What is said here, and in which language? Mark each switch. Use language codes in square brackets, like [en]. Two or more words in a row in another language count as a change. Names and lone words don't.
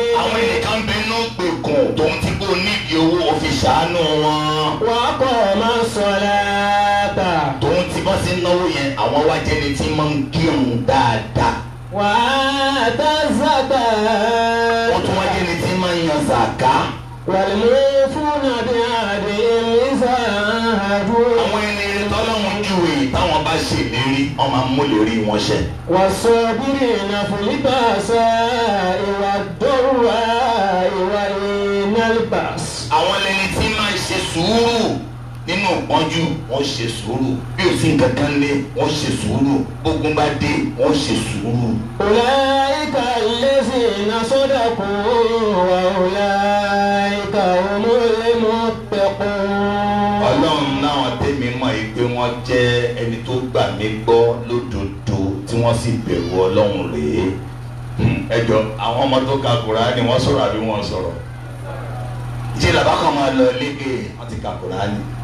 [yo] àwọn ènìyàn bẹ inú gbèkùn tòun ti kó nídìí owó ó fi ṣàánú wọn. [ar] وأقام الصلاة. [yo] tòun ti bá sí náwó yẹn àwọn wá jẹ́ni tí máa ń kírun dáadáa. [ar] وآتى الزكاة. [yo] wọ́n tún wá jẹ́ni tí máa ń yan zàká. [ar] والموفون بعهدهم إذا عاهدوا. [yo] àwọn ẹni tọ́lọ́hún júwe táwọn bá ṣèlérí wọ́n máa ń mú lérí wọn ṣẹ. [ar] والصابرين في البأساء والضراء وحين البأس. [yo] àwọn ẹni tí máa ń ṣe sùúrù nínú ìpọ́njú wọ́n ṣe sùúrù bí o sì ń kankan lé wọ́n ṣe sùúrù bógun bá dé wọ́n ṣe sùúrù. [ar] أولئك الذين صدقوا وأولئك هم المتقون. [yo] ọlọ́run náà tẹ́mi mọ̀ yìí pé wọ́n jẹ́ ẹni tó gbà mí gbọ́ lódodo tí wọ́n sì bẹ̀rù ọlọ́run rèé. ẹjọ́ àwọn ọmọ tó ka Kùránì wọ́n sọ̀rọ̀ àbí wọ́n sọ̀rọ̀ jí làbá kan máa lọ lége wọ́n ti ka Kùránì.